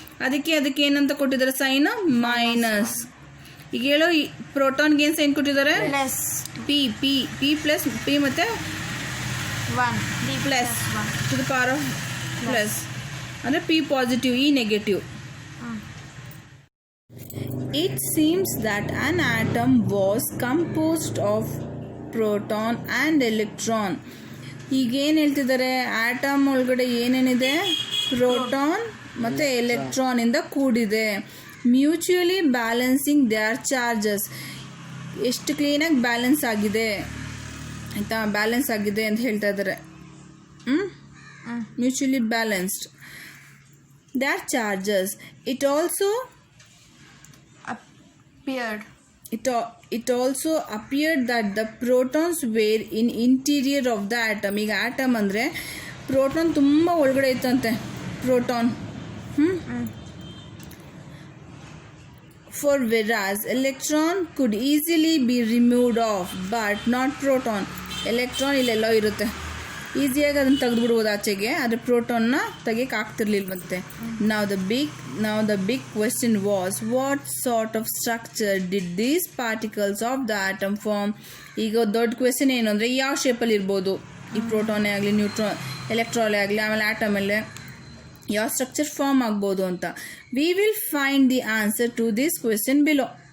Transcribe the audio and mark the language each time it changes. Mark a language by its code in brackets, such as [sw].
[kn] ಅದಕ್ಕೆ ಏನಂತ ಕೊಟ್ಟಿದ್ದಾರೆ? Sign minus. ಈಗ ಹೇಳೋ ಪ್ರೋಟಾನ್ಗೆ ಏನು ಸೈನ್ ಕೊಟ್ಟಿದ್ದಾರೆ? [en] Plus. [kn] ಪಿ ಪ್ಲಸ್ ಪಿ ಮತ್ತೆ 1. D [en] Plus plus 1. To the power of plus ಅಂದರೆ P positive, E negative. It seems that an atom was composed of proton and electron. [kn] ಈಗ ಏನು ಹೇಳ್ತಿದ್ದಾರೆ? ಆಟಮ್ ಒಳಗಡೆ ಏನೇನಿದೆ? ಪ್ರೋಟಾನ್ ಮತ್ತು ಎಲೆಕ್ಟ್ರಾನ್ ಇಂದ ಕೂಡಿದೆ. [en] Mutually balancing their charges. [kn] ಎಷ್ಟು ಕ್ಲೀನಾಗಿ ಬ್ಯಾಲೆನ್ಸ್ ಆಗಿದೆ ಆಯಿತಾ? ಬ್ಯಾಲೆನ್ಸ್ ಆಗಿದೆ ಅಂತ ಹೇಳ್ತಾ ಇದ್ದಾರೆ. [en] Mutually balanced their charges. It also Appeared. It also appeared that the protons were in interior of the atom. [kn] ಈಗ ಆಟಮ್ ಅಂದರೆ ಪ್ರೋಟಾನ್ ತುಂಬ ಒಳಗಡೆ ಇತ್ತಂತೆ. [en] Proton for whereas electron could easily be removed off but not proton. [kn] Electron ಇಲ್ಲೆಲ್ಲೋ ಇರುತ್ತೆ, ಈಸಿಯಾಗಿ ಅದನ್ನು ತೆಗೆದುಬಿಡ್ಬೋದು ಆಚೆಗೆ, ಆದರೆ ಪ್ರೋಟಾನ್ನ ತೆಗಿಯಕ್ಕೆ ಆಗ್ತಿರ್ಲಿಲ್ವಂತೆ. [en] Now the big question was, what sort of structure did these particles of the atom form? [kn] ಈಗ ದೊಡ್ಡ ಕ್ವೆಶನ್ ಏನು ಅಂದರೆ, ಯಾವ ಶೇಪಲ್ಲಿ ಇರ್ಬೋದು ಈ ಪ್ರೋಟಾನೇ ಆಗಲಿ, ನ್ಯೂಟ್ರಾನ್ ಎಲೆಕ್ಟ್ರಾನೇ ಆಗಲಿ, ಆಮೇಲೆ ಆಟಮಲ್ಲೇ ಯಾವ ಸ್ಟ್ರಕ್ಚರ್ ಫಾರ್ಮ್ ಆಗ್ಬೋದು ಅಂತ. [en] We will find the answer to this question below.